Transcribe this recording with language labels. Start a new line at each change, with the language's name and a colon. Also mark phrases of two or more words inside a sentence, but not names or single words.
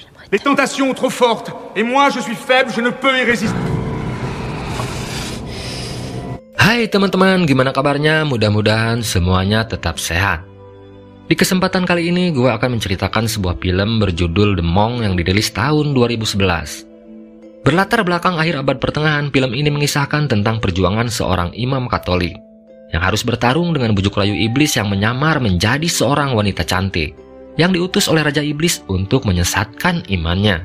French: Les tentations trop fortes, et moi je suis faible, je ne peux y résister.
Indonesian: Hai teman-teman, gimana kabarnya? Mudah-mudahan semuanya tetap sehat. Di kesempatan kali ini gue akan menceritakan sebuah film berjudul The Monk yang dirilis tahun 2011. Berlatar belakang akhir abad pertengahan, film ini mengisahkan tentang perjuangan seorang imam Katolik yang harus bertarung dengan bujuk rayu iblis yang menyamar menjadi seorang wanita cantik yang diutus oleh Raja Iblis untuk menyesatkan imannya.